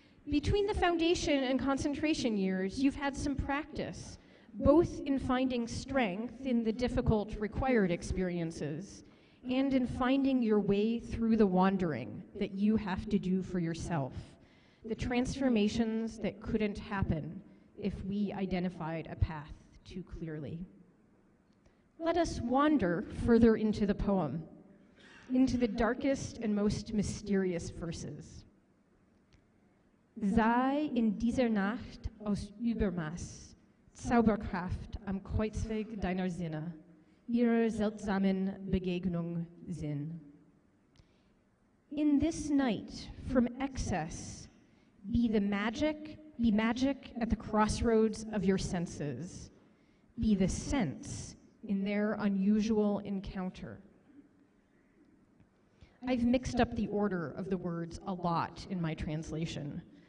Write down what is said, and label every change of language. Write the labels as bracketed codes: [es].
[en] Between the foundation and concentration years, you've had some practice, both in finding strength in the difficult required experiences and in finding your way through the wandering that you have to do for yourself, the transformations that couldn't happen if we identified a path too clearly. Let us wander further into the poem, into the darkest and most mysterious verses. [de] Sei in dieser Nacht aus Übermaß Zauberkraft am Kreuzweg deiner Sinne, ihrer seltsamen Begegnung Sinn. [en] In this night, from excess, be magic at the crossroads of your senses. Be the sense in their unusual encounter. I've mixed up the order of the words a lot in my translation.